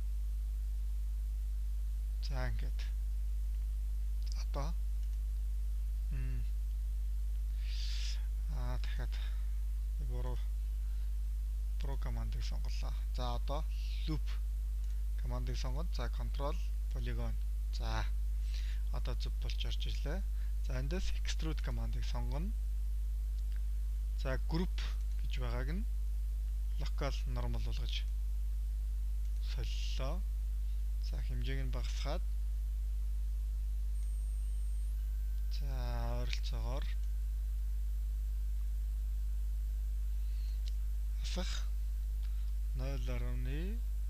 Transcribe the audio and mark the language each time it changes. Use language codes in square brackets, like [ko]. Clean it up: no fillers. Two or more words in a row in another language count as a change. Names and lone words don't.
[mn] За ингээд. Одоо дахиад буруу командыг сонголоо. За одоо loop командыг сонгоод за [en] control polygon. [mn] За одоо зөв болж орж ирлээ. За эндээс extrude командыг сонгоно. За group гэж байгааг нь [en] local normal [mn] болгож солилоо. За хэмжээг нь багасгаад за ойролцоогоор асах 0.1.